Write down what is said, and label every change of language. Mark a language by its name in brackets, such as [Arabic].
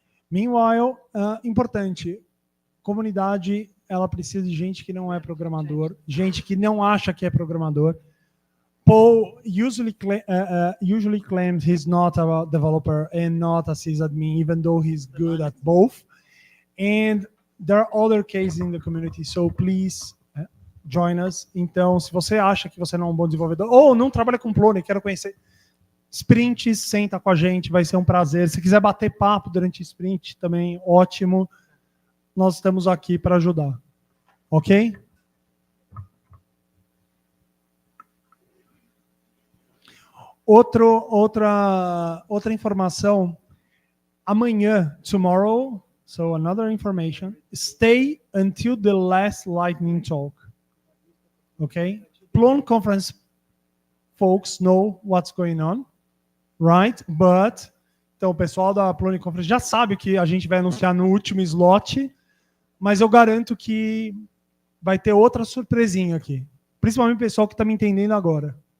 [Portuguese] Meanwhile, importante, comunidade, ela precisa de gente que não é programador, gente que não acha que é programador. [English] Paul usually claims he's not a developer and not a sysadmin, even though he's good at both. And there are other cases in the community, so please join us. [Portuguese] Então, se você acha que você não é um bom desenvolvedor, ou não trabalha com Plone, quero conhecer, sprint, senta com a gente, vai ser um prazer. Se quiser bater papo durante o sprint, também ótimo. Nós estamos aqui para ajudar. Ok? Outra informação. [English] Amanhã, tomorrow, so another information, stay until the last lightning talk. Okay? Plone conference folks know what's going on, right? [Portuguese] But, então o pessoal da Plone Conference já sabe o que a gente vai anunciar no último slot, mas eu garanto que vai ter outra surpresinha aqui. Principalmente o pessoal que está me entendendo agora.